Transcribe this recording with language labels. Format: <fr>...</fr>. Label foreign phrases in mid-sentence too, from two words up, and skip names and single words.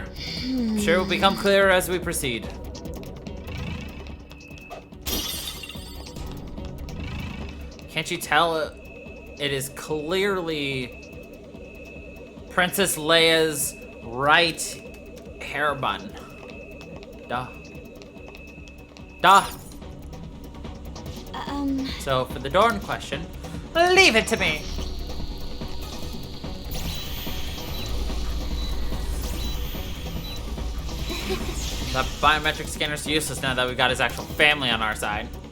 <en>Sure, it will become clearer as we proceed. Can't you tell it is clearly Princess Leia's right hair bun? Duh. Duh. So for the Dorn question, leave it to me. That biometric scanner's useless now that we've got his actual family on our side.</en>